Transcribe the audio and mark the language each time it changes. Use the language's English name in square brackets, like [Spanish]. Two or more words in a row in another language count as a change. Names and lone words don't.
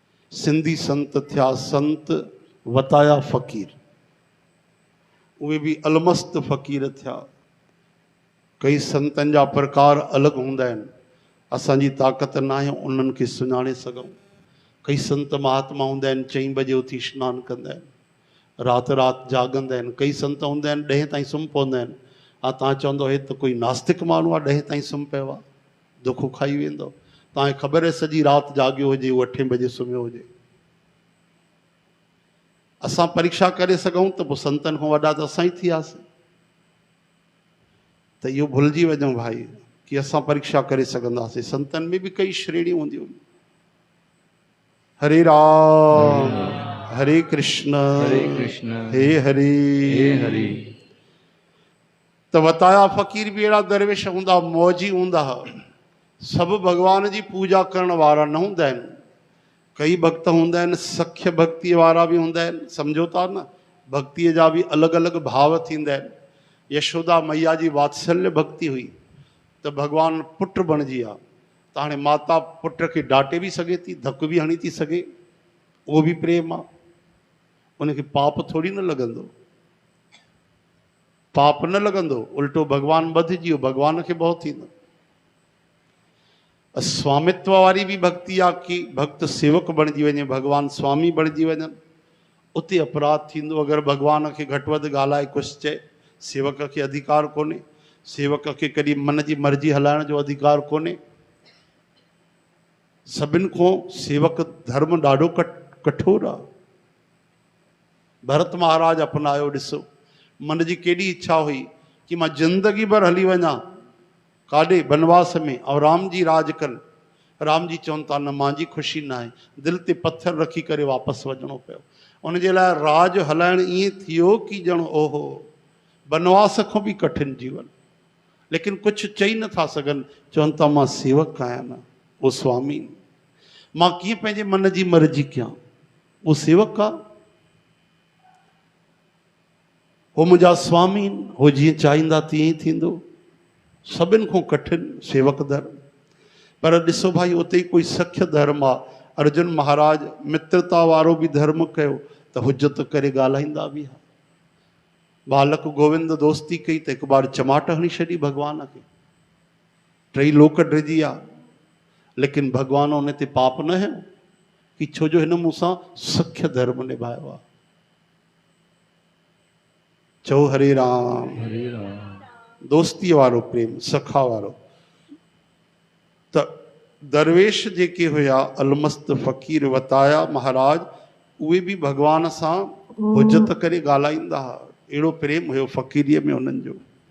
[Sindhi] सिंधी संत थिया संत वताया फ़कीर, उहे भी अलमस्त फ़कीर थिया। कई संतन जा प्रकार अलग हुंदा आहिनि, असांजी ताक़त न आहे उन्हनि खे सुञाणे सघूं। कई संत महात्मा हूंदा आहिनि 4 बजे उथी सनानु कंदा आहिनि, राति राति जागंदा आहिनि। कई संत हूंदा आहिनि 10 ताईं सुम्ही पवंदा आहिनि। हा, तव्हां चवंदो हे त कोई नास्तिक माण्हू आहे 10 ताईं सुम्ही पियो आहे, दुख खाई वेंदो। तव्हांखे ख़बर आहे सॼी राति जागियो हुजे, उहो 8 बजे सुम्हियो हुजे। असां परीक्षा करे सघूं त पोइ संतनि खां वॾा त असां ई थी वियासीं। त इहो भुलिजी वञूं भाई कि असां परीक्षा करे सघंदासीं। संतनि में बि कई श्रेणियूं हूंदियूं। [Sanskrit] हरे राम हरे कृष्ण हे हरे हरे। [Sindhi] त वताया फ़कीर बि अहिड़ा दरवेश हूंदा, मौजी हूंदा। सभु भॻवान जी पूजा करण वारा न हूंदा आहिनि। कई भक्त हूंदा आहिनि सख्य भक्ति वारा बि हूंदा आहिनि। सम्झो था न, भक्तीअ जा बि अलॻि अलॻि भाव थींदा आहिनि। यशोदा मैया जी वात्सल्य भक्ति हुई त भॻवानु पुट बणिजी आहे। त हाणे माता पुट खे डांटे बि सघे थी, धक बि हणी थी सघे, उहो बि प्रेम आहे। उनखे पाप थोरी न लॻंदो, पाप न लॻंदो, उल्टो भॻवानु वधिजी वियो, भॻवान खे भउ थींदो। स्वामित्व वारी भी भक्ति आ कि भक्त सेवक बणिजी वञे, भगवान स्वामी बणिजी वञनि, उते अपराध थींदो। अगरि भगवान खे घटि वधि ॻाल्हाए कुझु चए, सेवक खे अधिकार कोन्हे। सेवक खे कॾहिं मन जी मर्ज़ी हलाइण जो अधिकार कोन्हे। सभिनि खां सेवक धर्म ॾाढो कठोर आहे। भरत महाराज अपनायो, ॾिसो मन जी केॾी इच्छा हुई कि मां ज़िंदगी भर हली वञा काॾे बनवास में और राम जी राज कनि। राम जी चवनि था न, मुंहिंजी ख़ुशी न आहे। दिलि ते पत्थर रखी करे वापसि वञिणो पियो। उनजे लाइ राज हलाइण ईअं थियो कि ॼण ओहो बनवास खां बि कठिन जीवन। लेकिन कुझु चई नथा सघनि, चवनि था मां सेवक आहियां न, उहो स्वामी। मां कीअं पंहिंजे मन जी मर्ज़ी कयां, उहो सेवक आहे। हो मुंहिंजा स्वामी, हो जीअं चाहींदा तीअं ई थींदो। सभिनि खां कठिन सेवक धर्म। पर ॾिसो भाई, उते ई कोई सख्य धर्म आहे। अर्जुन महाराज मित्रता वारो बि धर्म कयो त हुजत करे ॻाल्हाईंदा बि हुआ। बालक गोविंद दोस्ती कई त हिकु बार चमाट हणी छॾी भॻवान खे, 3 लोक ड्रिजी विया। लेकिन भॻवान उन ते पाप न हयो कि छो जो हिन मूंसां सख्य धर्म निभायो आहे। चओ हरे राम हरे राम। दोस्ती वारो प्रेम, सखा वारो। त दरवेश जेके हुया अलमस्त फ़कीर वताया महाराज, उहे बि भॻवान सां हुजत करे ॻाल्हाईंदा हुआ। अहिड़ो प्रेम हुयो फ़कीरीअ में उन्हनि जो।